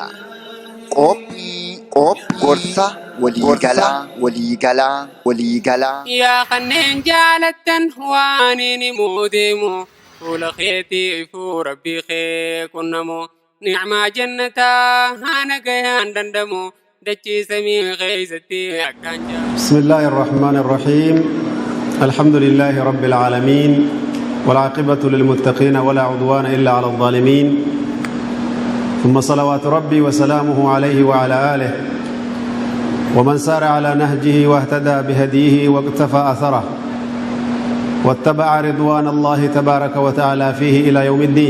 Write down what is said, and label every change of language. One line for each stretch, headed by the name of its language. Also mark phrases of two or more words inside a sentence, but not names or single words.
Oromo: Qophii gorsa waliigalaa. Yaa kanneen jaalattan waan inni muudeemu fuula keetii ifuu rabbii kee qunnamu ni'maa jannataa haana gayaan dandamu dachii samii keeysatti akkaan jaalatu.
Arabic: بسم الله الرحمن الرحيم الحمد لله رب العالمين والعاقبة للمتقين ولا عدوان إلا على الظالمين ثم صلوات ربي وسلامه عليه وعلى آله ومن سار على نهجه واهتدى بهديه واقتفى أثره واتبع رضوان الله تبارك وتعالى فيه إلى يوم الدين.